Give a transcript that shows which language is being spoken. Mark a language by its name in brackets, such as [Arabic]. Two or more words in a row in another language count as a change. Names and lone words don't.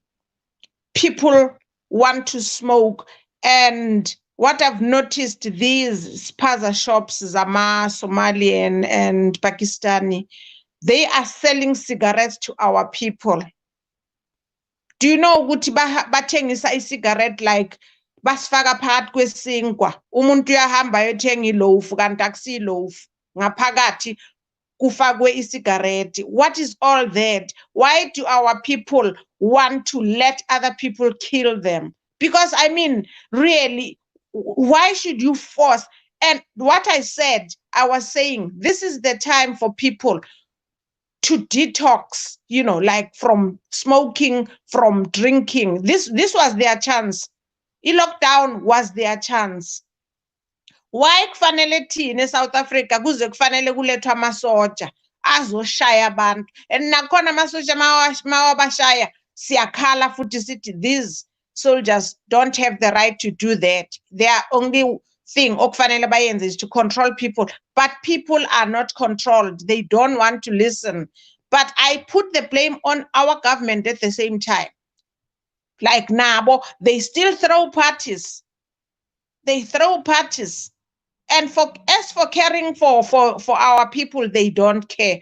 [English] People want to smoke. And what I've noticed, these spaza shops, Zama, Somalian and Pakistani, they are selling cigarettes to our people. Do you know [Zulu] ukuthi bathengisa i-cigarette like basifaka phakathi kwesinkwa, umuntu uyahamba ayothenga iloaf kanti akusiloaf, ngaphakathi kufakwe i-cigarette? [English] What is all that? Why do our people want to let other people kill them? Because I mean, really, why should you force? And what I said, I was saying, this is the time for people to detox, you know, like from smoking, from drinking. This was their chance. I-lockdown was their chance. [Zulu] Why kufanele thina South Africa kuze kufanele kulethwa amasoja azoshaya abantu? [English] And [Zulu] nakhona amasoja mawabashaya siyakhala futhi sithi [English] these soldiers don't have the right to do that. Their only thing [Zulu] okufanele bayenze [English] is to control people. But people are not controlled. They don't want to listen. But I put the blame on our government at the same time. Like Nabo, they still throw parties. They throw parties. And as for caring for our people, they don't care.